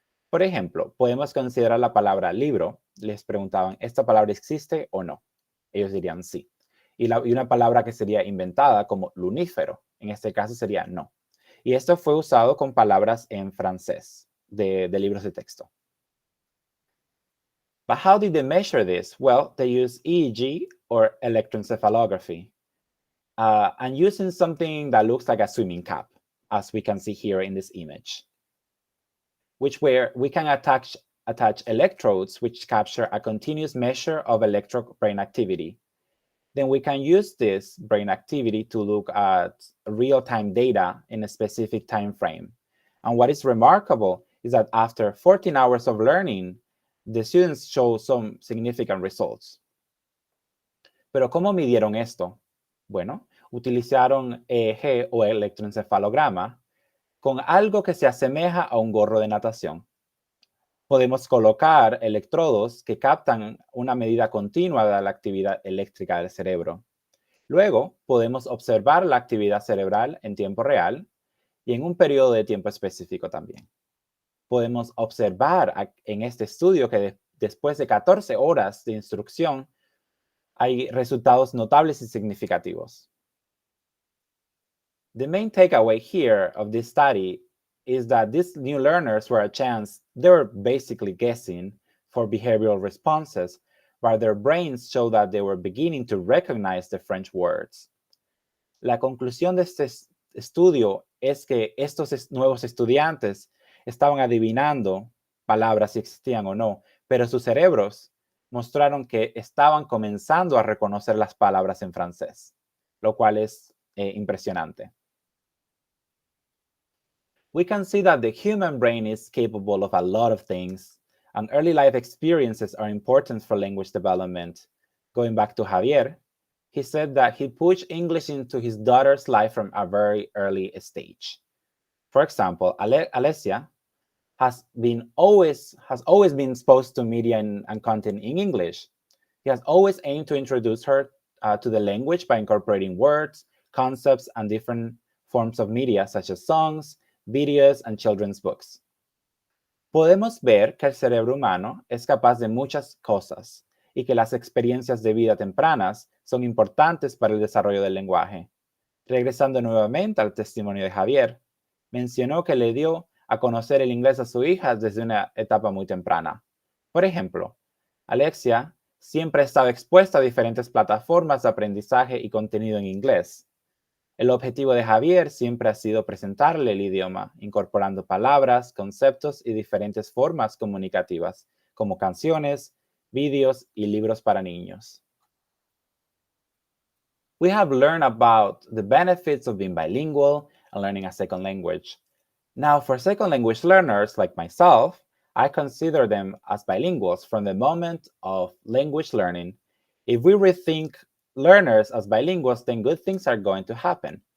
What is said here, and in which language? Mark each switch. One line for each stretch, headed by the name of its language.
Spanish: Por ejemplo, podemos considerar la palabra libro. Les preguntaban, ¿esta palabra existe o no? Ellos dirían sí. Y una palabra que sería inventada como lunífero, en este caso sería no. Y esto fue usado con palabras en francés de libros de texto.
English: But how did they measure this? Well, they used EEG or electroencephalography. And using something that looks like a swimming cap, as we can see here in this image, where we can attach electrodes which capture a continuous measure of electric brain activity. Then we can use this brain activity to look at real-time data in a specific time frame. And what is remarkable is that after 14 hours of learning, the students show some significant results.
Spanish: Pero ¿cómo midieron esto? Bueno, utilizaron EEG o electroencefalograma con algo que se asemeja a un gorro de natación. Podemos colocar electrodos que captan una medida continua de la actividad eléctrica del cerebro. Luego, podemos observar la actividad cerebral en tiempo real y en un periodo de tiempo específico también. Podemos observar en este estudio que después de 14 horas de instrucción, hay resultados notables y significativos.
English: The main takeaway here of this study is that these new learners were they were basically guessing for behavioral responses, while their brains showed that they were beginning to recognize the French words.
Spanish: La conclusión de este estudio es que estos nuevos estudiantes estaban adivinando palabras si existían o no, pero sus cerebros mostraron que estaban comenzando a reconocer las palabras en francés, lo cual es impresionante.
English: We can see that the human brain is capable of a lot of things, and early life experiences are important for language development. Going back to Javier, he said that he pushed English into his daughter's life from a very early stage. For example, Alessia has always been exposed to media and content in English. He has always aimed to introduce her to the language by incorporating words, concepts, and different forms of media such as songs, videos, and children's books.
Spanish: Podemos ver que el cerebro humano es capaz de muchas cosas y que las experiencias de vida tempranas son importantes para el desarrollo del lenguaje. Regresando nuevamente al testimonio de Javier, mencionó que le dio a conocer el inglés a su hija desde una etapa muy temprana. Por ejemplo, Alexia siempre estaba expuesta a diferentes plataformas de aprendizaje y contenido en inglés. El objetivo de Javier siempre ha sido presentarle el idioma, incorporando palabras, conceptos y diferentes formas comunicativas, como canciones, vídeos y libros para niños.
English: We have learned about the benefits of being bilingual and learning a second language. Now, for second language learners like myself, I consider them as bilinguals from the moment of language learning. If we rethink learners as bilinguals, then good things are going to happen.